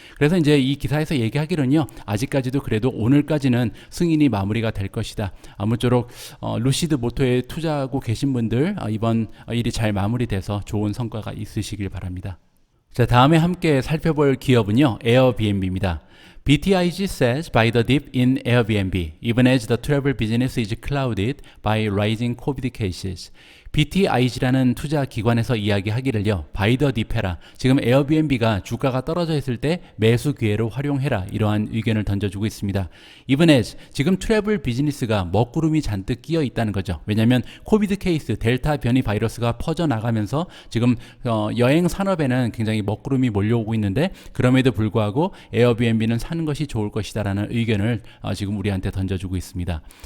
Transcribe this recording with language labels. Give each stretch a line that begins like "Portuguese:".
Korean: 그래서 이제 이 기사에서 얘기하기로는요, 아직까지도 그래도 오늘까지는 승인이 마무리가 될 것이다. 아무쪼록 루시드 모터에 투자하고 계신 분들 이번 일이 잘 마무리돼서 좋은 성과가 있으시길 바랍니다. 자, 다음에 함께 살펴볼 기업은요, 에어비앤비입니다.
English: BTIG says by the dip in Airbnb, even as the travel business is clouded by rising COVID cases.
Korean: BTIG라는 투자 기관에서 이야기하기를요,
English: by the dip
Korean: 해라. 지금 에어비앤비가 주가가 떨어져 있을 때 매수 기회로 활용해라. 이러한 의견을 던져주고 있습니다.
English: even as,
Korean: 지금 트래블 비즈니스가 먹구름이 잔뜩 끼어 있다는 거죠. 왜냐하면 코비드 케이스, 델타 변이 바이러스가 퍼져나가면서 지금 여행 산업에는 굉장히 먹구름이 몰려오고 있는데 그럼에도 불구하고 에어비앤비는 사는 것이 좋을 것이다라는 의견을 지금 우리한테 던져주고 있습니다.